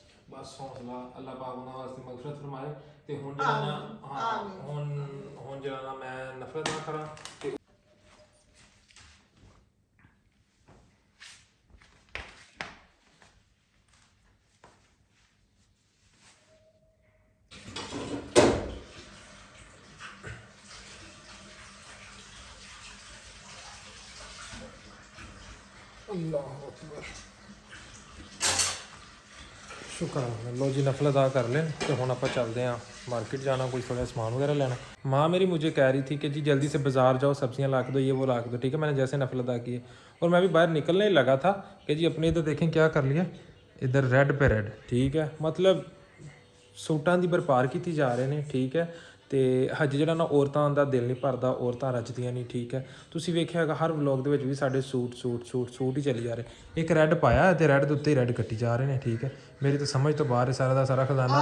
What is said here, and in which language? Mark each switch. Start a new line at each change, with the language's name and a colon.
Punjabi: ਬਸ ਹੌਸਲਾ, ਅੱਲਾਹ ਪਾਕ ਉਹਨਾਂ ਵਾਸਤੇ ਮਗਫਰਤ ਫਰਮਾਏ। ਤੇ ਹੁਣ ਜਿਹੜਾ ਨਾ ਹੁਣ ਜਿਹੜਾ ਨਾ ਮੈਂ ਨਫ਼ਰਤ ਨਾ ਕਰਾਂ ਤੇ अल्लाह अकबर। ਸ਼ੁਕਰ ਹੈ। ਲੋ ਜੀ ਨਫਲ ਅਦਾ ਕਰ ਲੈਣ ਤੇ ਹੁਣ ਆਪਾਂ ਚੱਲਦੇ ਆਂ
Hindi: मार्केट जाना, कोई थोड़ा सामान वगैरह लेना। माँ मेरी मुझे कह रही थी कि जी जल्दी से बाजार जाओ, सब्जियां ला के दो, ये वो ला के दो, ठीक है। मैंने जैसे नफल अदा किए और मैं भी बाहर निकलने ही लगा था कि जी अपने इधर देखें क्या कर लिया, इधर रेड पे रेड, ठीक है।
Punjabi: मतलब सूटां ਦੀ ਵਪਾਰ ਕੀਤੀ ਜਾ ਰਹੇ ਨੇ, ਠੀਕ ਹੈ। ਤੇ ਹਜੇ ਜਿਹੜਾ ਨਾ ਔਰਤਾਂ ਦਾ ਦਿਲ ਨਹੀਂ ਭਰਦਾ, ਔਰਤਾਂ ਰੱਜਦੀਆਂ ਨਹੀਂ, ਠੀਕ ਹੈ। ਤੁਸੀਂ ਵੇਖਿਆ ਹੈਗਾ ਹਰ ਵਲੌਗ ਦੇ ਵਿੱਚ ਵੀ ਸਾਡੇ ਸੂਟ ਹੀ ਚੱਲੀ ਜਾ ਰਹੇ। ਇੱਕ ਰੈੱਡ ਪਾਇਆ ਤੇ ਰੈੱਡ ਦੇ ਉੱਤੇ ਹੀ ਰੈੱਡ ਕੱਟੀ ਜਾ ਰਹੇ ਨੇ, ਠੀਕ ਹੈ। ਮੇਰੀ ਤਾਂ ਸਮਝ ਤੋਂ ਬਾਹਰ ਹੈ ਸਾਰਾ ਦਾ ਸਾਰਾ ਖਜ਼ਾਨਾ।